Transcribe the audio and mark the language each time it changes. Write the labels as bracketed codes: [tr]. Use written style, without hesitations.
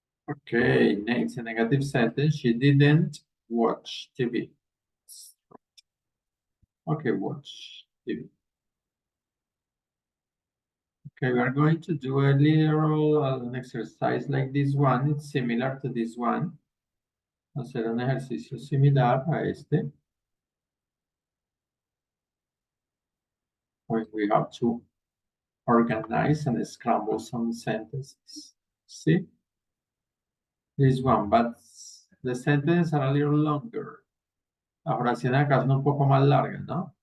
[en] Okay, next, a negative sentence. She didn't watch TV. Okay, watch TV. Okay, we are going to do a little an exercise like this one. It's similar to this one. [es] Hacer un ejercicio similar a este. [en] When we have to organize and scramble some sentences. See? This one, but the sentences are a little longer. [es] La oración acá es un poco más larga, ¿no?